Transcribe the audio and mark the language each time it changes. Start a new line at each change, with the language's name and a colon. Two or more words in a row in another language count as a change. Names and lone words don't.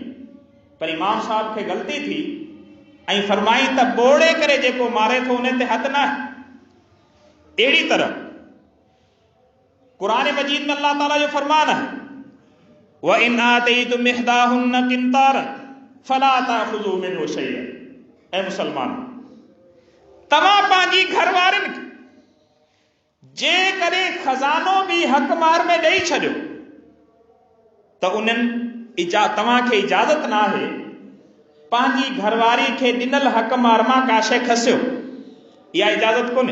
Sindhi: पर इमाम साहब खे ग़लती थी ऐं फरमाई त ॿोड़े करे जेको मारे थो उन ते हद न आहे। अहिड़ी तरह क़ुरान मजीद में अल्लाह ताला जो फरमान है
Arabic: وإن آتيتم إحداهن قنطارا فلا تأخذوا منه شيئا.
Sindhi: ऐ मुसलमान, तव्हां पंहिंजी घर वारनि खे जेकॾहिं खज़ानो बि हक़ मार में ॾेई छॾियो त उन्हनि तव्हांखे इजाज़त न आहे पंहिंजी घरवारी खे ॾिनल हक़ मार मां का शइ खसियो, इहा इजाज़त कोन्हे।